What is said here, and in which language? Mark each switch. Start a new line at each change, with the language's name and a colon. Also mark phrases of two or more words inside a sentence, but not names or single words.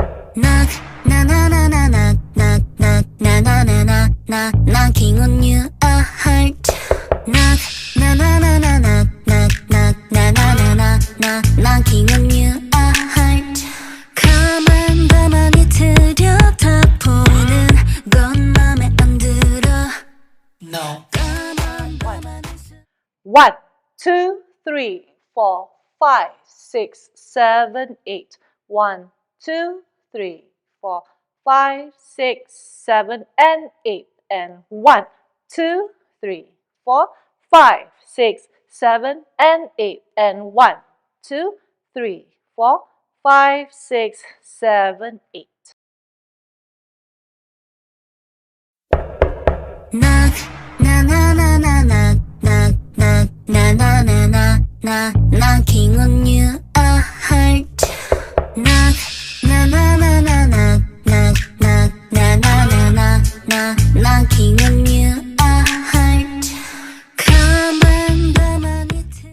English: Knock, na na na na knock, knock, knock, na na na na na, knocking on you a heart. Knock, na na na na knock, knock, knock, na na na na na, knocking on you a heart.
Korean: 가만히 들여다보는 건 맘에 안 들어.
English: No. One, two, three, four, five, six, seven, eight. 1, 2, 3, 4, 5, 6, 7, and 8. And 1, 2, 3, 4, 5, 6, 7, and 8. And 1, 2, 3, 4, 5, 6, 7, 8. Knock, na na na na knock, knock, knock, na na na na na, knocking on you a heart. Knock, na na na na knock, knock, knock, na na na na na, knocking on you a heart.
Korean: 가만히